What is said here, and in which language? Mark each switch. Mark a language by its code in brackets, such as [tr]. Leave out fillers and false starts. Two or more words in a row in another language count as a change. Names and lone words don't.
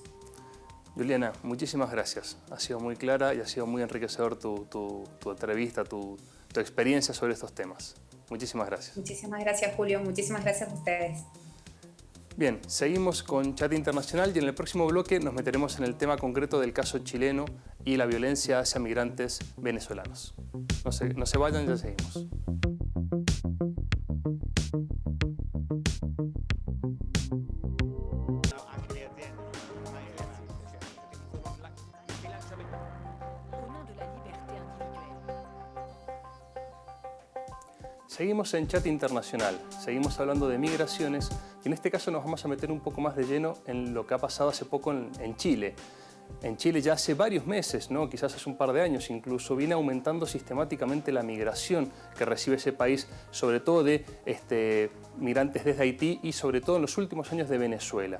[es] Juliana, muchísimas gracias. Ha sido muy clara y ha sido muy enriquecedor tu entrevista, tu experiencia sobre estos temas. Muchísimas gracias. Muchísimas gracias, Julio. Muchísimas gracias a ustedes. Bien, seguimos con Chat Internacional y en el próximo bloque nos meteremos en el tema concreto del caso chileno y la violencia hacia migrantes venezolanos. No se vayan, ya seguimos. [it] Anche le aziende non mai [fr] Au nom de la liberté individuelle. [es] Seguimos en Chat Internacional, seguimos hablando de migraciones y en este caso nos vamos a meter un poco más de lleno en lo que ha pasado hace poco en Chile. En Chile ya hace varios meses, ¿no? Quizás hace un par de años incluso, viene aumentando sistemáticamente la migración que recibe ese país, sobre todo de migrantes desde Haití y sobre todo en los últimos años de Venezuela.